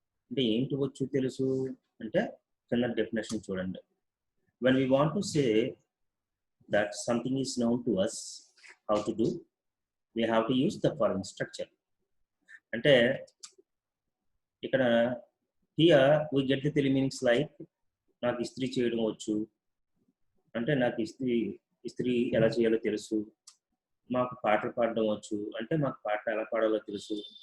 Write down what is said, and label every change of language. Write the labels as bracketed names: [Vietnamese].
[Telugu] అంటే ఏంటి వచ్చు తెలుసు అంటే కింద డెఫినేషన్ చూడండి. [English] When we want to say that something is known to us, how to do, we have to use the following structure. [Telugu] అంటే ఇక్కడ [English] here we get the Telugu meanings like [Telugu] నాకు ఇస్త్రీ చేయడం వచ్చు అంటే నాకు ఇస్త్రీ ఎలా చేయాలో తెలుసు. మాకు పాటలు పాడడం వచ్చు అంటే మాకు పాటలు ఎలా పాడాలో తెలుసు.